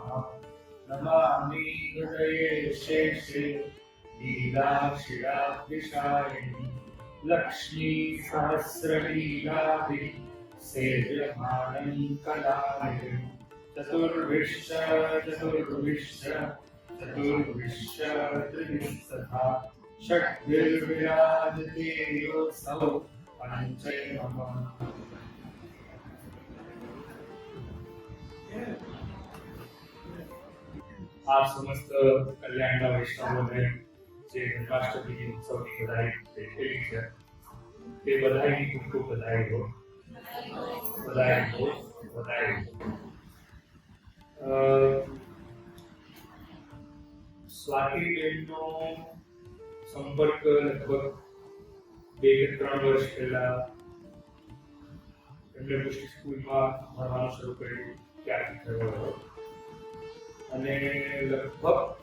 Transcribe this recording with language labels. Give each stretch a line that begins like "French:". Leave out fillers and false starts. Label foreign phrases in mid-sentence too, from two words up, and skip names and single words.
Sanskrit: नमामि हृदये शेषे लीलाक्षिराभिषायिणी लक्ष्मी सहस्रलीलाभिः सेव्यमानं कलानिधिं चतुर्विश्च त्रिभिस्तथा षड्भिर्विराजते योऽसौ पञ्चैवम्।
Gujarati: આપ સમસ્ત કલ્યાણના વૈષ્ણવોને જે જન્માષ્ટમી ઉત્સવની બધાઈ બેઠેલી છે તે બધાઈની ખૂબ ખૂબ બધાઈ હો બધાઈ હો બધાઈ હો। સ્વાતિબેનનો સંપર્ક લગભગ 2-3 વર્ષ પહેલા એમણે પુષ્ટિ સ્કૂલમાં ભણવાનું શરૂ કર્યું ત્યારથી થયો હતો અને લગભગ